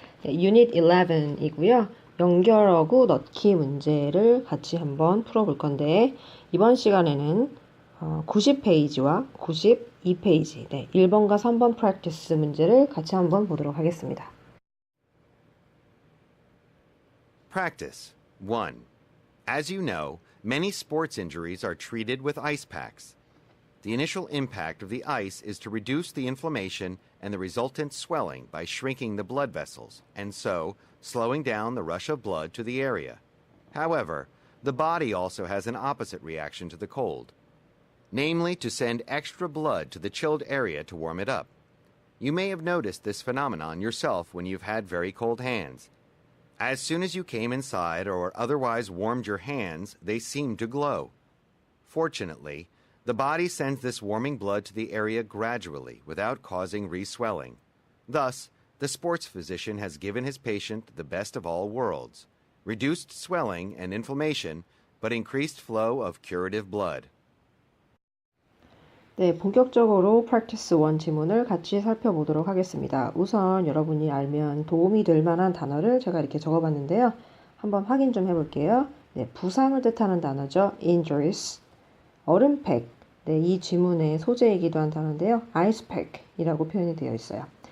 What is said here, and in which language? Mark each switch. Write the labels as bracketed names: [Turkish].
[Korean] 네, 유닛 11이고요. 연결어구 넣기 문제를 같이 한번 풀어볼 건데 이번 시간에는 90페이지와 92페이지 1번과 3번 프랙티스 문제를 같이 한번 보도록 하겠습니다. [English] Practice 1. As you know, many sports injuries are treated with ice packs. The initial impact of the ice is to reduce the inflammation and the resultant swelling by shrinking the blood vessels, and so slowing down the rush of blood to the area. However, the body also has an opposite reaction to the cold, namely to send extra blood to the chilled area to warm it up. You may have noticed this phenomenon yourself when you've had very cold hands. As soon as you came inside or otherwise warmed your hands, they seemed to glow. Fortunately, the body sends this warming blood to the area gradually without causing reswelling. Thus, the sports physician has given his patient the best of all worlds: reduced swelling and inflammation, but increased flow of curative blood. [Korean] 네, 본격적으로 practice 1 지문을 같이 살펴보도록 하겠습니다. 우선 여러분이 알면 도움이 될 만한 단어를 제가 이렇게 적어봤는데요. 한번 확인 좀 해볼게요. 네, 부상을 뜻하는 단어죠. injuries. 얼음팩. 네, 이 지문의 소재이기도 한 단어인데요. icepack이라고 표현이 되어 있어요.